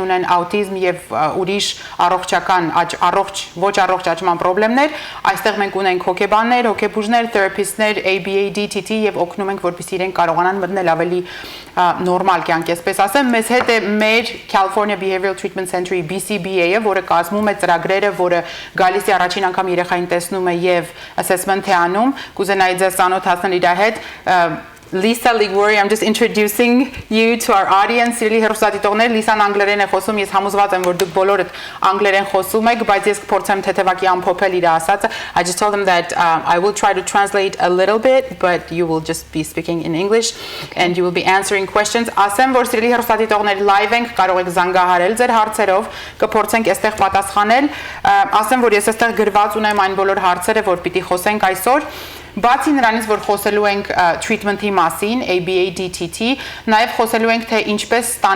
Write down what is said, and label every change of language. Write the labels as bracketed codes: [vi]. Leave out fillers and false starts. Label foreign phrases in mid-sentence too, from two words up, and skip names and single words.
[hy] ունեն աուտիզմ եւ ուրիշ առողջական ոչ առողջ աճման խնդիրներ, այստեղ մենք ունենք հոգեբաններ, հոգեբուժներ, թերապիստներ, ABA, DTT եւ օգնում ենք, որպեսզի իրենք կարողանան մտնել ավելի նորմալ կյանք, այսպես ասեմ, մեզ հետ է մեր California Behavioral Treatment Center-ի BCBA-ը, որը կազմում է ծրագրերը, որը գալիս է առաջին անգամ երեխային տեսնում է եւ assessment է անում, կուզենայի ձեզ ծանոթացնել իր հետ Lisa Liguori, [en] I'm just introducing you to our audience. [hy] Սիրելի հեռուստադիտողներ, Լիսան անգլերեն է խոսում, ես համոզված եմ, որ դուք բոլորդ անգլերեն խոսում եք, բայց ես կփորձեմ թեթևակի ամփոփել իր ասածը. [en] I just told them that I will try to translate a little bit, but you will just be speaking in English and you will be answering questions. [hy] Ասեմ, որ սիրելի հեռուստադիտողներ, live ենք, կարող եք զանգահարել ձեր հարցերով, կփորձենք այստեղ պատասխանել։ Ասեմ, որ ես այստեղ գրված ունեմ այն բոլոր հարցերը, որ պիտի խոսենք այսօր։ Բացի նրանից, որ խոսելու ենք treatment-ի մասին, ABA, DTT, նաև խոսելու ենք, թե ինչպես